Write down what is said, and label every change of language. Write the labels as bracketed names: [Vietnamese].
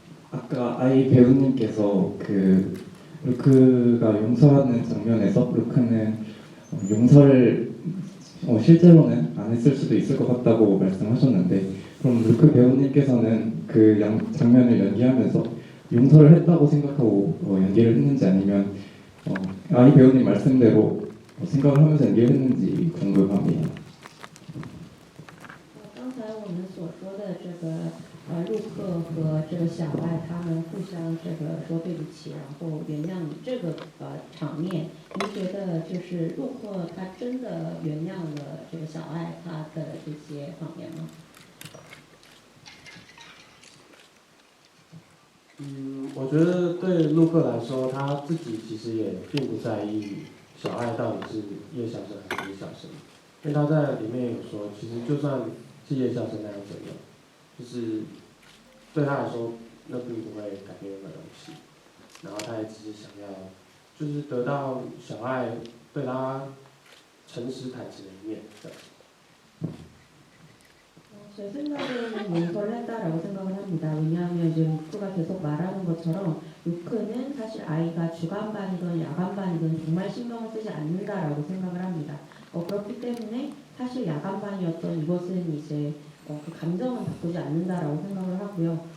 [Korean] 아까 아이 배우님께서 루크가 용서하는 장면에서 루크는 용서를 실제로는 안 했을 수도 있을 것 같다고 말씀하셨는데 그럼 루크 배우님께서는 그 장면을 연기하면서 용서를 했다고 생각하고 연기를 했는지 아니면 아이 배우님 말씀대로 생각을 하면서 연기를 했는지 궁금합니다. [Chinese] 刚才我们所说的这个陆克和这个小爱他们互相这个说对不起，然后原谅你这个场面，您觉得就是陆克他真的原谅了这个小爱他的这些谎言吗？我觉得对陆克来说，他自己其实也并不在意小爱到底是叶孝生还是李小生，因为他在里面有说，其实就算是叶孝生那样怎样，就是对他来说那并不会改变任何东西，然后他也只是想要就是得到小爱对他诚实坦诚的一面。 [Korean] 제 생각에는 용서를 했다라고 생각을 합니다. 왜냐하면 지금 루크가 계속 말하는 것처럼 루크는 사실 아이가 주간반이든 야간반이든 정말 신경을 쓰지 않는다라고 생각을 합니다. 그렇기 때문에 사실 야간반이었던 이것은 이제 그 감정은 바꾸지 않는다라고 생각을 하고요.